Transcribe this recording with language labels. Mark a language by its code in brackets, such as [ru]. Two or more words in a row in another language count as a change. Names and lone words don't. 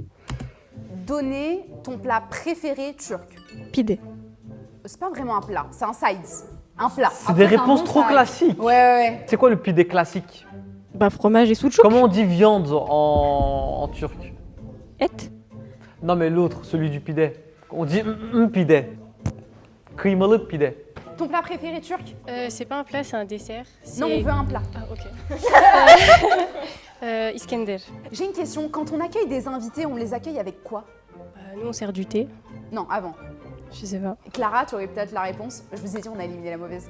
[fr] Donner ton plat préféré turc. Pide. C'est pas vraiment un plat, c'est un sides. Un plat. C'est des réponses trop classiques. Ouais. C'est quoi le pide classique? Bah, fromage et sucuk. Comment on dit viande en turc? Et. Non, mais l'autre, celui du pide. On dit pide. [tr] Kıymalı pide. [fr] Ton plat préféré turc? C'est pas un plat, c'est un dessert. Non, on veut un plat. Ah, ok. Iskender. J'ai une question, quand on accueille des invités, on les accueille avec quoi? Nous, on sert du thé. Non, avant. Je sais pas. Clara, tu aurais peut-être la réponse. Je vous ai dit, on a éliminé la mauvaise.